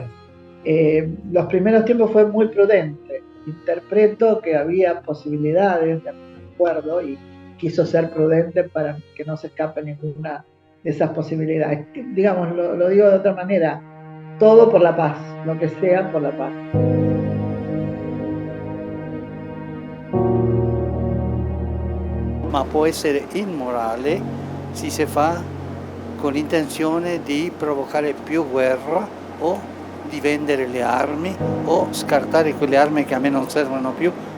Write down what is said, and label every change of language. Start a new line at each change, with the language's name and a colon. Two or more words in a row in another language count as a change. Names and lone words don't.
Spanish: Los primeros tiempos fue muy prudente. Interpreto que había posibilidades de acuerdo y quiso ser prudente para que no se escape ninguna de esas posibilidades. Digamos, lo digo de otra manera, todo por la paz, lo que sea por la paz.
Italian: Ma può essere immorale se si fa con l'intenzione di provocare più guerra o di vendere le armi o scartare quelle armi che a me non servono più.